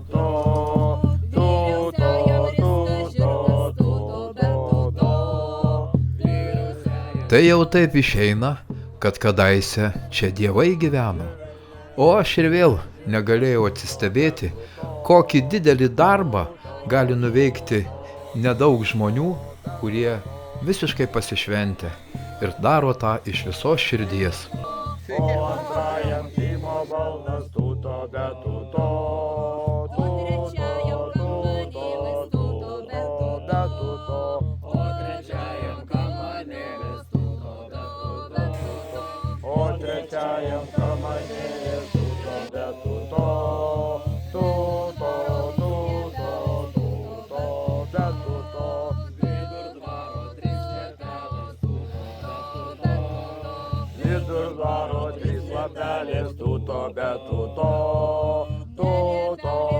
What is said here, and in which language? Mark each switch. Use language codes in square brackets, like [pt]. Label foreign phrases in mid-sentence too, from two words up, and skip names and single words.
[lt] Tai jau taip išeina, kad kadaise čia dievai gyveno, o aš ir vėl negalėjau atsistebėti, kokį didelį darbą gali nuveikti nedaug žmonių, kurie visiškai pasišventę ir daro tą iš visos širdies. O antrajam Timo balnas tuto be tuto, o trečiajam kamanėlis tuto be tuto, o trečiajam kamanėlis tuto be tuto, o trečiajam kamanėlis tuto be tuto, tuto be tuto, vidur dvaro trys vietelės tuto be tuto, vidur dvaro trys lapelės tuto be tuto, tuto